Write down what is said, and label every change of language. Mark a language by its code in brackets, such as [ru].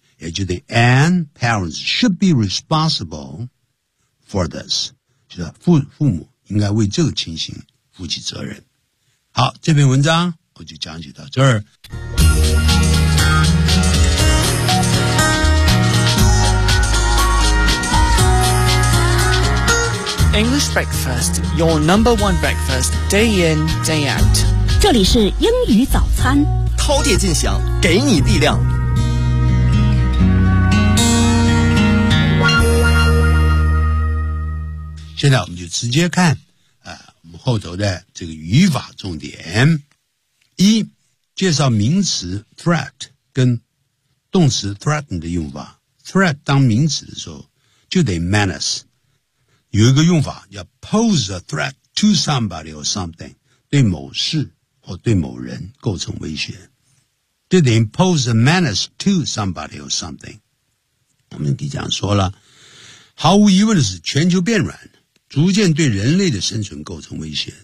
[zh] 也就是 [en] and parents should be responsible for this. [zh] 就是 父母应该为这个情形负起责任。好这篇文章我就讲解到这儿。 [en] English breakfast, your number one breakfast, day in, day out. [zh] 这里是英语早餐，饕餮尽享，给你力量。现在我们就直接看，我们后头的这个语法重点。一，介绍名词 threat 跟动词 threaten 的用法。 threat 当名词的时候，就得 menace。有一个用法叫 [en] pose a threat to somebody or something [zh] 对某事或对某人构成威胁这 [en] did they impose a menace to somebody or something? [zh] 我们刚才说了，毫无疑问的是全球变暖逐渐对人类的生存构成威胁。